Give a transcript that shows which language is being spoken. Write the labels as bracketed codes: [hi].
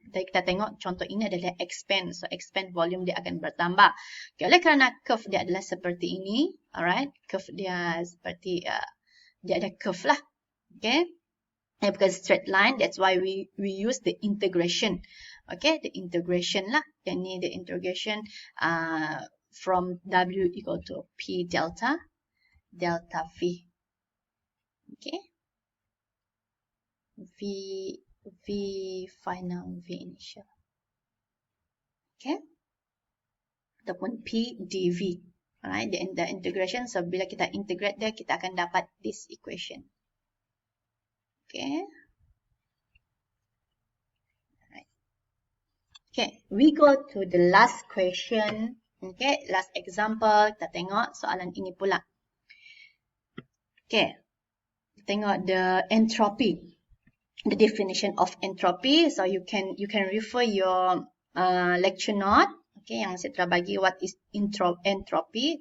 [ms] Kita tengok contoh ini adalah expand. So expand volume dia akan bertambah. Okay, oleh kerana curve dia adalah seperti ini, alright? Curve dia seperti dia ada curve lah. Okay? Bukan [en] straight line, that's why we use the integration. Okay, the integration lah. [ms] Yang ni [en] the integration from W equal to P delta V. Okay? V final, V initial. Okay? [ms] Ataupun [en] P dV. Alright, the integration. [ms] So, bila kita integrate dia, kita akan dapat [en] this equation. [ms] Okay? [en] Alright. Okay, we go to the last question. Okay, last example. [ms] Kita tengok soalan ini pula. [en] Okay, [ms] tengok [en] the entropy, the definition of entropy. So you can refer your lecture note. [ms] Okay, yang saya telah bagi [en] what is entropy.